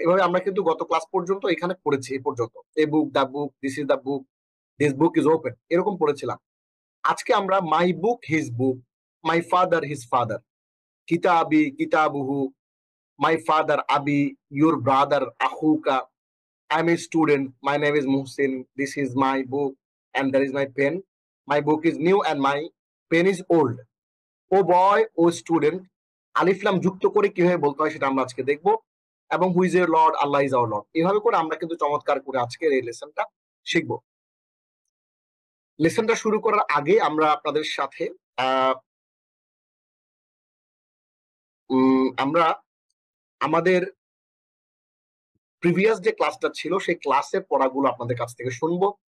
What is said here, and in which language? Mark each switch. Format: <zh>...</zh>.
<bn>এভাবে আমরা কিন্তু গত ক্লাস পর্যন্ত এখানে পড়েছি। এই পর্যন্ত</bn> <en>a book, the book, this is the book, this book is open,</en> <bn>এরকম পড়েছিলাম। আজকে আমরা</bn> <en>My book, his book, my father, his father, কিতাবি, কিতাবুহু, my father, আবি, your brother, আহুকা, I'm a student, my name is Muhsin, this is my book and there is my pen. My book is new and my pen is old. A boy, a student,</en> <bn>আলিফলাম যুক্ত করে কিভাবে বলতে হয় সেটা আমরা আজকে দেখবো। এবং</bn> <en>who is our lord, Allah is our lord,</en> <bn>এভাবে করে আমরা কিন্তু চমৎকার করে আজকের এই লেসনটা শিখবো। লেসনটা শুরু করার আগে আমরা আপনাদের সাথে আহ আমরা আমাদের প্রিভিয়াস যে ক্লাসটা ছিল সেই ক্লাসের পড়াগুলো আপনাদের কাছ থেকে শুনবো।</bn>